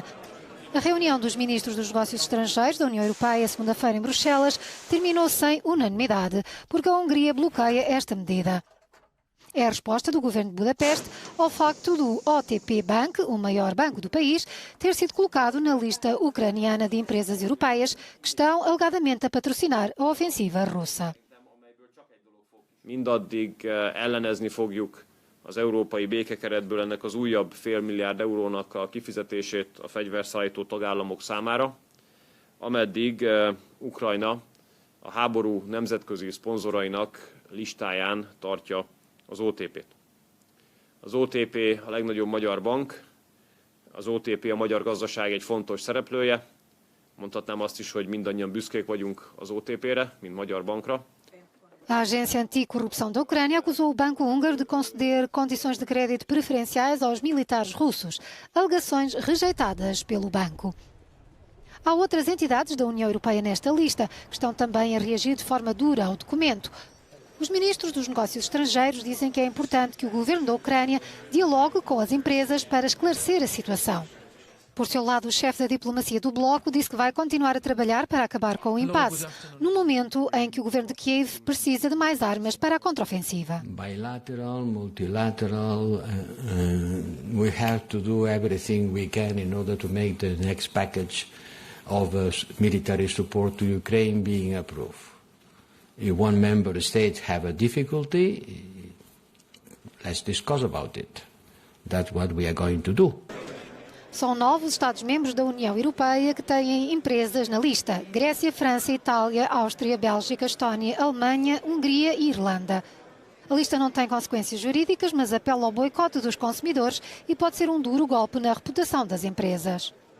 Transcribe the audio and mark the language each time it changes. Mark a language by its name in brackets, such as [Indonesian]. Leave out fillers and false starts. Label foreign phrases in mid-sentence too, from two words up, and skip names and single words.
[Portuguese] A reunião dos ministros dos negócios estrangeiros da União Europeia, segunda-feira em Bruxelas, terminou sem unanimidade, porque a Hungria bloqueia esta medida. É a resposta do governo de Budapeste ao facto do OTP Bank, o maior banco do país, ter sido colocado na lista ucraniana de empresas europeias que estão alegadamente a patrocinar a ofensiva russa. [Hungarian] Mindaddig ellenezni fogjuk az európai békekeretből ennek az újabb $500 milliárd eurónak a kifizetését a fegyverszállító tagállamok számára, ameddig Ukrajna a háború nemzetközi szponzorainak listáján tartja az OTP-t. Az OTP a legnagyobb magyar bank, az OTP a magyar gazdaság egy fontos szereplője. Mondhatnám azt is, hogy mindannyian büszkék vagyunk az OTP-re, mint magyar bankra. [Portuguese] A Agência Anticorrupção da Ucrânia acusou o Banco Húngaro de conceder condições de crédito preferenciais aos militares russos, alegações rejeitadas pelo banco. Há outras entidades da União Europeia nesta lista que estão também a reagir de forma dura ao documento. Os ministros dos negócios estrangeiros dizem que é importante que o governo da Ucrânia dialogue com as empresas para esclarecer a situação. Por seu lado, o chefe da diplomacia do Bloco disse que vai continuar a trabalhar para acabar com o impasse, no momento em que o governo de Kiev precisa de mais armas para a contraofensiva. [English] Bilateral, multilateral, we have to do everything we can in order to make the next package of military support to Ukraine being approved. If one member state have a difficulty, let's discuss about it. That's what we are going to do. [Portuguese] São 9 os Estados-membros da União Europeia que têm empresas na lista: Grécia, França, Itália, Áustria, Bélgica, Estónia, Alemanha, Hungria e Irlanda. A lista não tem consequências jurídicas, mas apela ao boicote dos consumidores e pode ser um duro golpe na reputação das empresas.